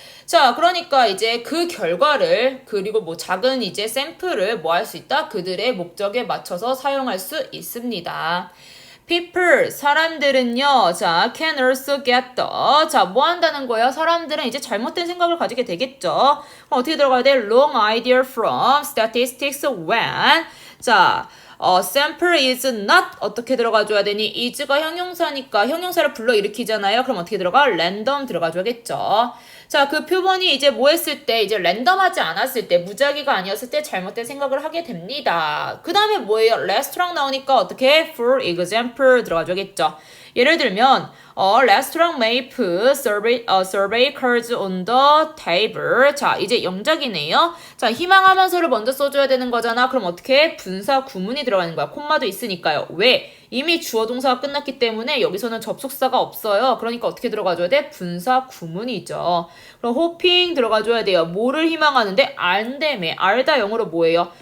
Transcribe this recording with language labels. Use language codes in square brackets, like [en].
[ko] 자, 그러니까 이제 그 결과를 그리고 뭐 작은 이제 샘플을 뭐 할 수 있다? 그들의 목적에 맞춰서 사용할 수 있습니다. [en] People, [ko] 사람들은요, 자, [en] can also get the, [ko] 자, 뭐 한다는 거예요? 사람들은 이제 잘못된 생각을 가지게 되겠죠. 그럼 어떻게 들어가야 돼? [en] Wrong idea from statistics when, 자, sample is not, [ko] 어떻게 들어가줘야 되니? is가 형용사니까 형용사를 불러일으키잖아요. 그럼 어떻게 들어가? random 들어가줘야겠죠. 자, 그 표본이 이제 뭐 했을 때, 이제 랜덤하지 않았을 때, 무작위가 아니었을 때 잘못된 생각을 하게 됩니다. 그 다음에 뭐예요? 레스토랑 나오니까 어떻게? [en] For example [ko] 들어가줘야겠죠. 예를 들면, [en] restaurant may put survey cards on the table. [ko] 자, 이제 영작이네요. 자, 희망하면서를 먼저 써줘야 되는 거잖아. 그럼 어떻게? 분사 구문이 들어가는 거야. 콤마도 있으니까요. 왜? 이미 주어 동사가 끝났기 때문에 여기서는 접속사가 없어요. 그러니까 어떻게 들어가줘야 돼? 분사 구문이죠. 그럼 hoping 들어가줘야 돼요. 뭐를 희망하는데? 안되매. 알다 영어로 뭐예요?